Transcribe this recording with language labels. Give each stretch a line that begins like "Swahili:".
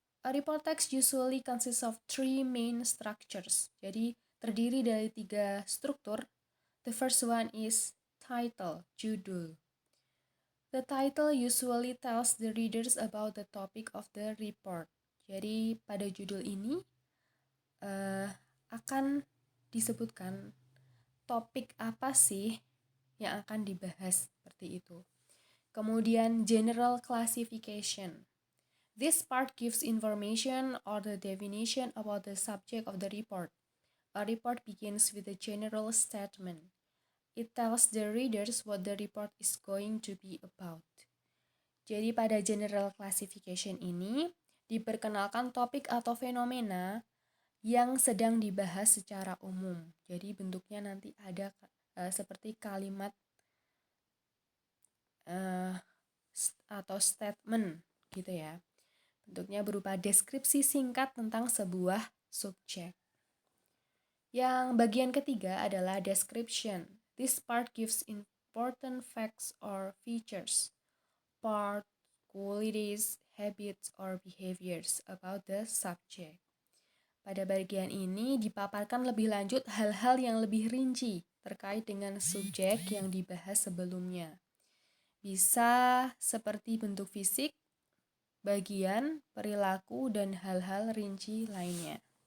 English: A report text usually consists of 3 main structures.
Indonesian: Jadi terdiri dari 3 struktur.
English: The first one is title,
Indonesian: judul.
English: The title usually tells the readers about the topic of the report.
Indonesian: Jadi pada judul ini akan disebutkan topik apa sih yang akan dibahas seperti itu. Kemudian
English: general classification. This part gives information or the definition about the subject of the report. A report begins with a general statement. It tells the readers what the report is going to be about.
Indonesian: Jadi pada general classification ini diperkenalkan topik atau fenomena yang sedang dibahas secara umum. Jadi bentuknya nanti ada seperti kalimat atau statement gitu ya. Bentuknya berupa deskripsi singkat tentang sebuah subjek. Yang bagian ketiga adalah description.
English: This part gives important facts or features, part, qualities, habits, or behaviors about the subject.
Indonesian: Pada bagian ini dipaparkan lebih lanjut hal-hal yang lebih rinci terkait dengan subjek yang dibahas sebelumnya. Bisa seperti bentuk fisik, bagian, perilaku, dan hal-hal rinci lainnya.